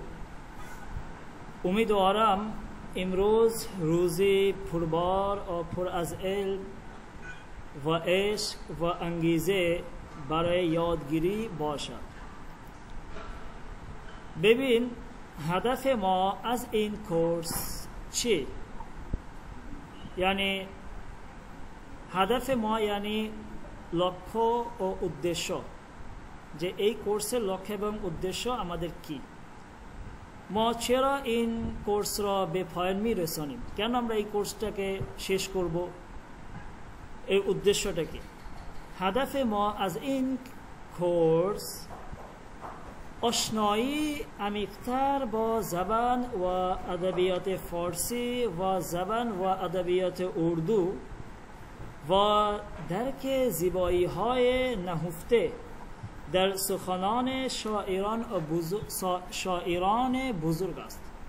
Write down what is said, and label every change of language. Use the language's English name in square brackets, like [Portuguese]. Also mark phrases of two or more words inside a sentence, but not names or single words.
[Persian] امیدوارم امروز روزی پربار و پر از علم و عشق و انگیزه برای یادگیری باشد. ببین هدف ما از این کورس چی؟ یعنی هدف ما یعنی [Bangla] লক্ষ্য ও উদ্দেশ্য, যে এই কোর্সের লক্ষ্য এবং উদ্দেশ্য আমাদের কি. [Persian] ما چرا این کورس را به پایان میرسانیم؟ [Bangla] কেন আমরা এই কোর্সটাকে শেষ করব, এর উদ্দেশ্যটা কি. [Persian] هدف ما از این کورس آشنایی عمیق‌تر با زبان و ادبیات فارسی و زبان و ادبیات اردو و درک زیبایی‌های نهفته در سخنان شاعران بزرگ است.